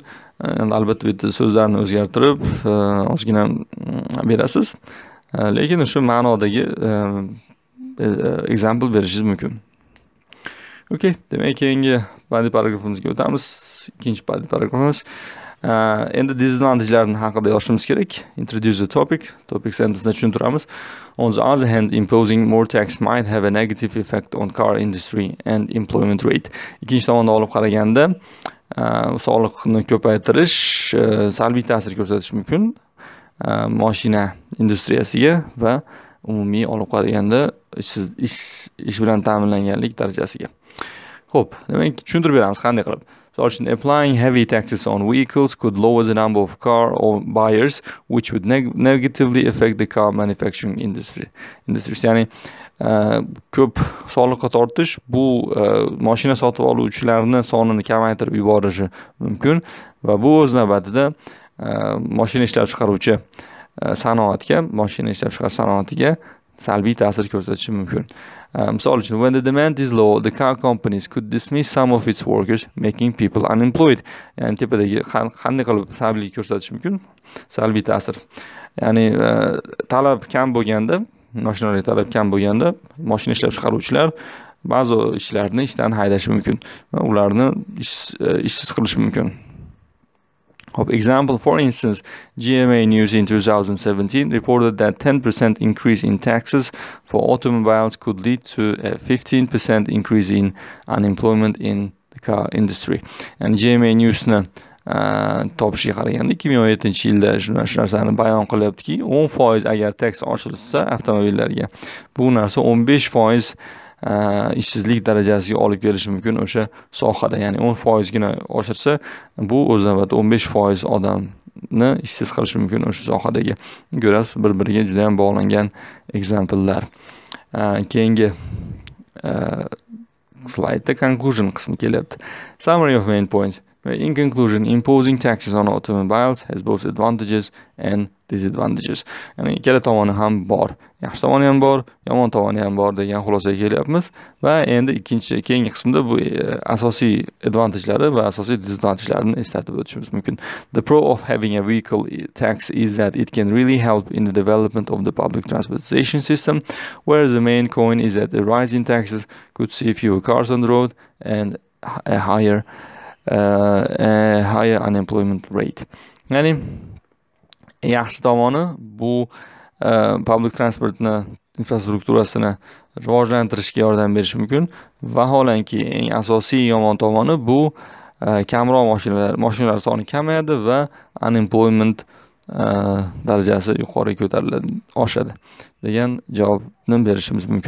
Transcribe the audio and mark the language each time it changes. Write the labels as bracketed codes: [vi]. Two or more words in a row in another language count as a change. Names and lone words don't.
[uz] Albatta bu yerda so'zlarni o'zgartirib ozgina berasiz. Lekin shu ma'nodagi example berishingiz mumkin. Okay, demak keyingi badiiy paragrafimizga o'tamiz. İkinci badiiy paragrafimiz. Endi disadvantage'larni haqida yozishimiz kerak. [en] Introduce the topic. Topic sentence'ni tushuntiramiz. On the other hand, imposing more tax might have a negative effect on car industry and employment rate. [uz] Ikkinchi tomondan olib qaraganda, soliqni ko'paytirish salbiy ta'sir ko'rsatishi mumkin mashina industriyasiga va umumiy olib qaraganda ish bilan ta'minlanganlik darajasiga. Xo'p, demak tushuntirib beramiz qanday qilib. [en] Applying heavy taxes on vehicles could lower the number of car buyers, which would negatively affect the car manufacturing industry. [uz] Ya'ni ko'p soliqqa tortish bu mashina sotib oluvchilarning sonini kamaytirib yuborishi mumkin va bu o'z navbatida mashina ishlab chiqaruvchi sanoatga, mashina ishlab chiqarish sanoatiga salbiy ta'sir ko'rsatishi mumkin. Misol uchun, [en] when the demand is low, the car companies could dismiss some of its workers, making people unemployed. [uz] Ya'ni tepadagi qanday qilib salbiy ko'rsatishi mumkin? Salbiy ta'sir. Ya'ni talab kam bo'lganda, mashinalarga talab kam bo'lganda, mashina ishlab chiqaruvchilar ba'zi ishlarni ishdan haydashi mumkin va ularni ishsiz qilishi mumkin. [en] Example, for instance, GMA News in 2017 reported that 10% increase in taxes for automobiles could lead to a 15% increase in unemployment in the car industry. [uz] And GMA News'ni topishiga qaraganda 2017-yilda shu narsani bayon qilyaptiki, 10% agar tax oshirilsa avtomobillarga, bu narsa 15% ishsizlik darajasiga olib kelishi mumkin o'sha sohada. Ya'ni 10% gina oshirsa, bu o'z navbatida 15% odamni ishsiz qilishi mumkin o'sha sohadagi. Ko'rasiz, bir-biriga juda ham bog'langan example'lar. Keyingi slaytda conclusion qismi kelyapti. [en] Summary of main points. In conclusion, imposing taxes on automobiles has both advantages and disadvantages. [uz] Ya'ni ikkala tomoni ham bor. Yaxshi tomoni ham bor, yomon tomoni ham bor degan xulosaga kelyapmiz va endi keyingi qismda bu asosiy advantagelari va asosiy disadvantagelarni eslatib o'tishimiz mumkin. [en] The pro of having a vehicle tax is that it can really help in the development of the public transportation system, whereas the main coin is that the rise in taxes could see fewer cars on the road and a higher unemployment rate. [uz] Ya'ni yaxshi tomoni bu [en] public transportni [uz] infrastrukturasini rivojlantirishga yordam berishi mumkin. Vaholanki eng asosiy yomon tomoni bu kamroq mashinalar soni kamayadi va unemployment darajasi yuqoriga ko'tariladi, oshadi degan javobni berishimiz mumkin.